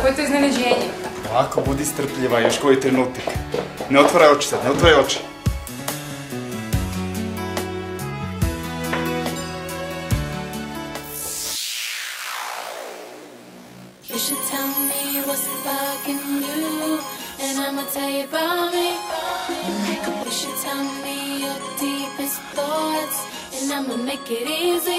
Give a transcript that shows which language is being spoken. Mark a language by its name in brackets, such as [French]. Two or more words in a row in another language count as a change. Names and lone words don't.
[Croatian] iznenađenje. Ovako, budi strpljiva, još koji trenutak. Ne otvaraj oči sad, ne otvaraj oči. [English] You should tell me what's bugging you, and I'ma tell you about me. You should tell me your deepest thoughts, and I'ma make it easy.